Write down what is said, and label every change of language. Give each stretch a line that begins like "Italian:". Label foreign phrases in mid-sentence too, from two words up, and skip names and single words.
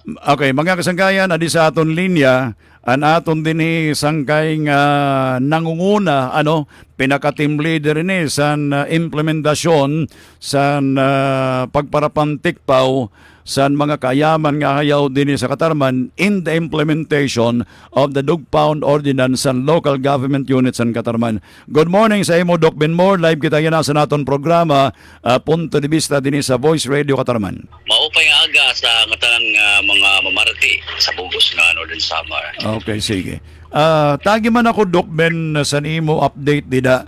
Waray: Okay, mga kasangkayan, adi sa aton linya, an aton din sangkay nga nangunguna, pinaka
English: team leader
Waray: ni sa implementasyon sa pagparapantikpaw sa mga kayaman nga hayaw din sa Katarman
English: in the implementation of the Dog Pound Ordinance and local government units
Waray: sa Katarman.
English: Good morning
Waray: sa imo, Doc Benmore. Live kita yan sa naton programa, Punto de Vista din sa Voice Radio Katarman. Maupay nga aga sa ngatanan nga mga mamarati sa bugos nga Northern Samar. Okay, sige. Tagi man ako, Doc Ben, sa imo update dida.